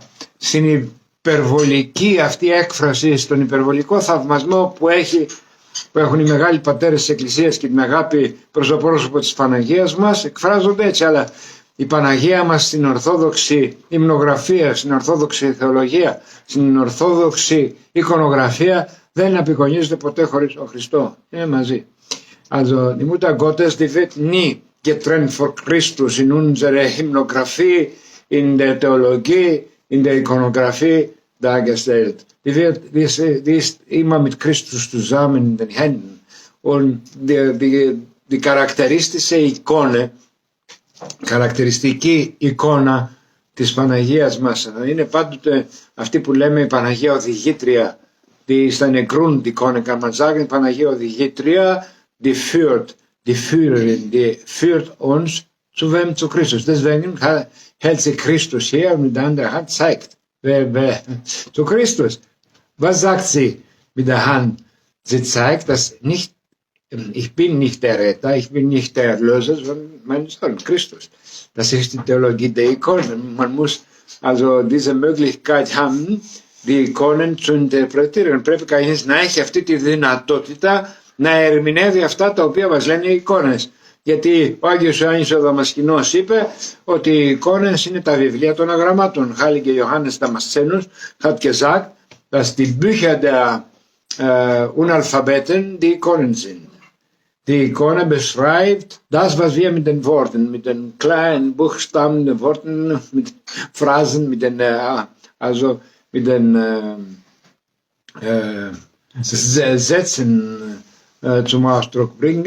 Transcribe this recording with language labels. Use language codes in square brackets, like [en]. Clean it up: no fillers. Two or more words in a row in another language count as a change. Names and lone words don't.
[el] Στην υπερβολική αυτή έκφραση, στον υπερβολικό θαυμασμό που έχουν οι μεγάλοι πατέρες της Εκκλησίας και την αγάπη προς το πρόσωπο της Παναγίας μας, εκφράζονται έτσι, αλλά η Παναγία μας στην Ορθόδοξη υμνογραφία, στην Ορθόδοξη θεολογία, στην Ορθόδοξη εικονογραφία δεν απεικονίζεται ποτέ χωρίς τον Χριστό. Είναι μαζί. [de] Also die Mutter Gottes, die wird nie getrennt von Christus in unserer Hymnographie, in der Theologie, in der Ikonografie dargestellt. Die ist immer mit Christus zusammen in den Händen. Und die charakteristische Ikone, charakteristische Ikona [el] της Παναγίας μας. Είναι πάντοτε αυτή που λέμε η Παναγία οδηγήτρια, στα νεκρούν [de] die Kone kann man sagen, [el] η Παναγία οδηγήτρια, [de] die Führerin, die führt uns zu wem? Zu Christus. Deswegen hält sie Christus her und mit der anderen Hand zeigt, wer zu Christus. Was sagt sie mit der Hand? Sie zeigt, dass nicht, ich bin nicht der Retter, ich bin nicht der Erlöser, sondern mein Sohn, Christus. Das ist die Theologie der Ikonen. Man muss also diese Möglichkeit haben, die Ikonen zu interpretieren. [el] Πρέπει κανείς να έχει αυτή τη δυνατότητα να ερμηνεύει αυτά τα οποία μας λένε οι εικόνες. Γιατί ο Άγιος Ιωάννης ο Δαμασκηνός είπε ότι οι εικόνες είναι τα βιβλία των αγραμμάτων. [de] Heilige Johannes Damascenus hat gesagt, dass die Bücher der Unalphabeten die Ikonen sind. Die Ikone beschreibt das, was wir mit den Worten, mit den kleinen Buchstaben, den Worten, mit Phrasen, mit den, also mit den Sätzen zum Ausdruck bringen.